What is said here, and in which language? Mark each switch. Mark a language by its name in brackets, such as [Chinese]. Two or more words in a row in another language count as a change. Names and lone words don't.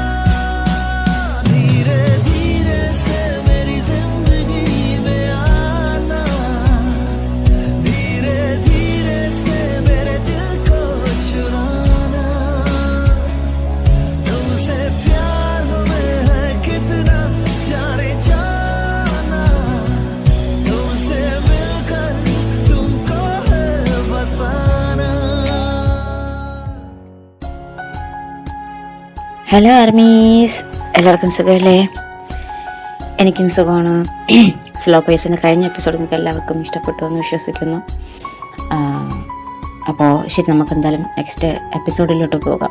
[Hindi] धीरे धीरे से मेरी जिंदगी में आना, धीरे धीरे से मेरे दिल को चुराना। तुमसे प्यार हमें है कितना जाने जाना, तुमसे मिलकर तुमको है बताना। [Malayalam] ഹലോ ആർമീസ്, എല്ലാവർക്കും സുഖമല്ലേ? എനിക്കും സുഖമാണ്. സ്ലോ പേസിൻ്റെ കഴിഞ്ഞ എപ്പിസോഡ് നിങ്ങൾക്ക് എല്ലാവർക്കും ഇഷ്ടപ്പെട്ടു എന്ന് വിശ്വസിക്കുന്നു. അപ്പോൾ ശരി, നമുക്ക് എന്തായാലും നെക്സ്റ്റ് എപ്പിസോഡിലോട്ട് പോകാം.